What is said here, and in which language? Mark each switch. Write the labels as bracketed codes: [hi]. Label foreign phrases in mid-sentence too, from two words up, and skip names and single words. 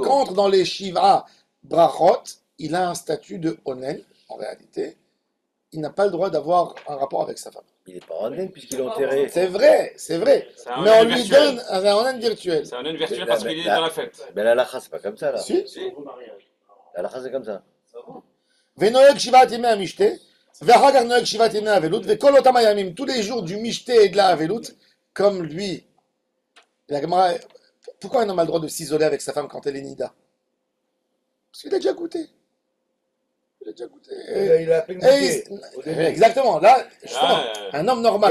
[fr] contre, dans les [he] שבע ברכות, [fr] il a un statut de Onen, en réalité. Il n'a pas le droit d'avoir un rapport avec sa femme. Il est pas en Onen puisqu'il est enterré. C'est vrai, c'est vrai. C'est un Mais on onen lui virtuel. donne un Onen virtuel. C'est un onen virtuel Mais parce là, qu'il est là- dans la fête. Mais la halakha, c'est pas comme ça là. Si. La halakha, c'est comme ça. [he] ונוהג שבעת ימי המשתה ואחר נוהג שבעת ימי אבלות וכל אותם הימים, [fr] tous les jours du Mishte et de la Avelut, comme lui. La Gemara, pourquoi un homme a le droit de s'isoler avec sa femme quand elle est Nida? Parce qu'il a déjà goûté. Il a déjà goûté. Il a à peine Et goûté au début. exactement, là, justement, Ah, un homme normal.